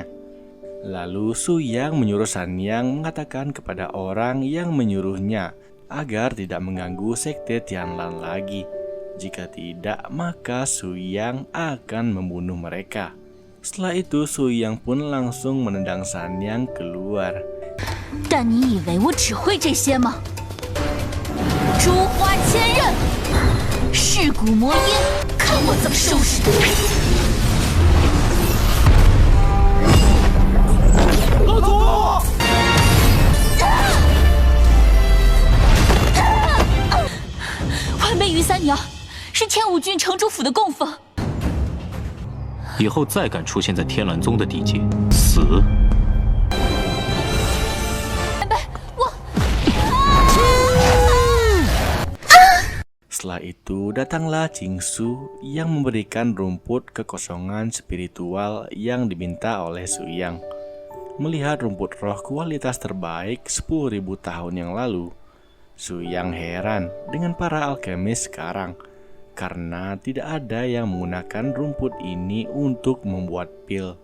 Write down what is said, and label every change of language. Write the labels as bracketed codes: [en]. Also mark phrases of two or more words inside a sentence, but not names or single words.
[id] Lalu Su Yang menyuruh Sanyang mengatakan kepada orang yang menyuruhnya agar tidak mengganggu sekte Tianlan lagi. Jika tidak, maka Su Yang akan membunuh mereka. Setelah itu Su Yang pun langsung menendang Sanyang keluar. [zh] 但你以为我只会这些吗？诸花千仞，噬骨魔音，看我怎么收拾你！老祖！完美于三娘，是天武郡城主府的供奉。以后再敢出现在天蓝宗的地界，死！ [id] Setelah itu datanglah Jingsu yang memberikan rumput kekosongan spiritual yang diminta oleh Su Yang. Melihat rumput roh kualitas terbaik 10.000 tahun yang lalu, Su Yang heran dengan para alkemis sekarang karena tidak ada yang menggunakan rumput ini untuk membuat pil.